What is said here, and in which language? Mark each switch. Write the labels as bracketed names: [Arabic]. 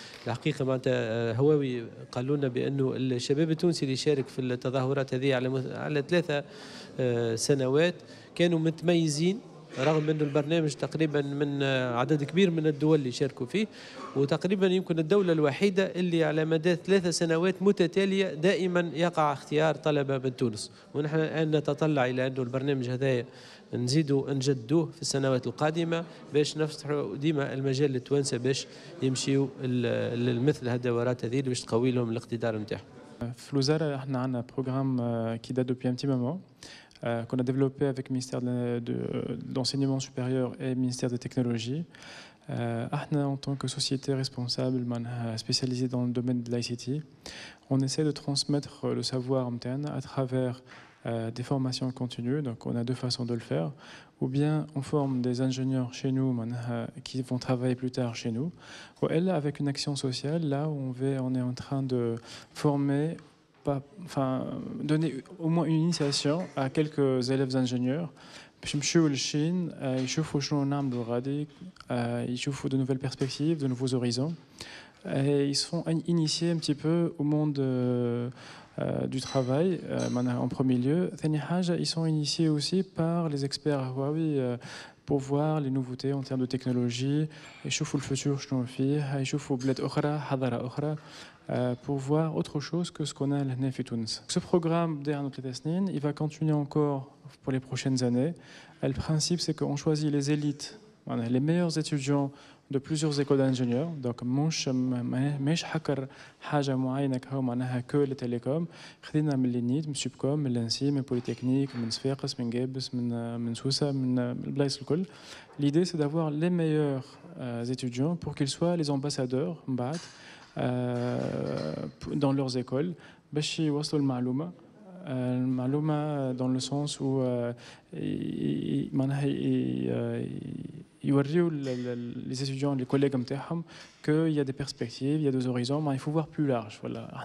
[Arabic] الحقيقة معناتها هواوي قالوا لنا بأنه الشباب التونسي اللي شارك في التظاهرات هذه على 3 سنوات كانوا متميزين، رغم أنه البرنامج تقريبا من عدد كبير من الدول اللي شاركوا فيه، وتقريبا يمكن الدولة الوحيدة اللي على مدى 3 سنوات متتالية دائما يقع اختيار طلبة من تونس. ونحن الآن نتطلع إلى أنه البرنامج هذا نزيدوا نجدوه في السنوات القادمة باش نفتحوا ديما المجال للتوانسة باش يمشيوا لمثل هالدورات هذه باش تقوي لهم الاقتدار نتاعهم. في الوزارة احنا عندنا بروجرام [French] qui date depuis un petit moment qu'on a développé avec le ministère de l'enseignement supérieur et le ministère des technologies. En tant que société responsable spécialisée dans le domaine de l'ICT, on essaie de transmettre le savoir interne à travers des formations continues. Donc on a deux façons de le faire. Ou bien on forme des ingénieurs chez nous qui vont travailler plus tard chez nous. Ou elle, avec une action sociale, là où on est en train de former, donner au moins une initiation à quelques élèves ingénieurs. [Arabic] باش يمشيو للشين يشوفوا شنو نعملوا غادي يشوفوا [French] de nouvelles perspectives, de nouveaux horizons. Et ils seront initiés un petit peu au monde du travail en premier lieu. Ils sont initiés aussi par les experts Huawei pour voir les nouveautés en termes de technologie. [Arabic] يشوفوا الفوتور شنو فيه يشوفوا بلاد أخرى حضارة أخرى [French] pour voir autre chose que ce qu'on a là [Arabic] في تونس. [French] Ce programme il va continuer encore pour les prochaines années. Le principe, c'est qu'on choisit les élites, les meilleurs étudiants de plusieurs écoles d'ingénieurs. [Arabic] Donc, مش حكر حاجة معينة كهو معناها [French] que les télécoms. [Arabic] خدينا من النيت، من سوبكوم، من لانسي، من بوليتكنيك، من صفاقس، من جابس، من سوسة، من البلايص الكل. [French] L'idée, c'est d'avoir les meilleurs étudiants pour qu'ils soient les ambassadeurs بعد dans leurs écoles [Arabic] باش يوصلوا المعلومة. [French] المعلومة dans le sens où يوريوا les étudiants, les collègues نتاعهم qu'il y a des perspectives, il y a des horizons, mais il faut voir plus large. Voilà.